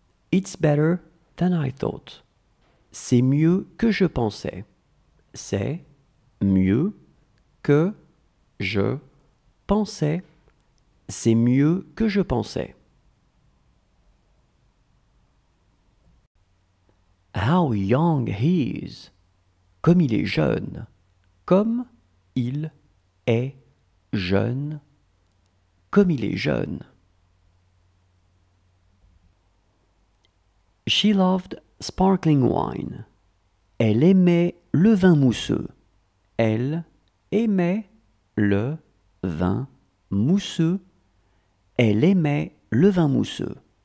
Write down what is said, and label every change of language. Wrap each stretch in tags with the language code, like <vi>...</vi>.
<en>It's better than I thought.</en> <fr>C'est mieux que je pensais. C'est mieux que je pensais. C'est mieux que je pensais.</fr> <en>How young he is.</en> <fr>Comme il est jeune. Comme il est jeune. Comme il est jeune.</fr> <en>She loved sparkling wine.</en> <fr>Elle aimait le vin mousseux. Elle aimait le vin mousseux. Elle aimait le vin mousseux.</fr>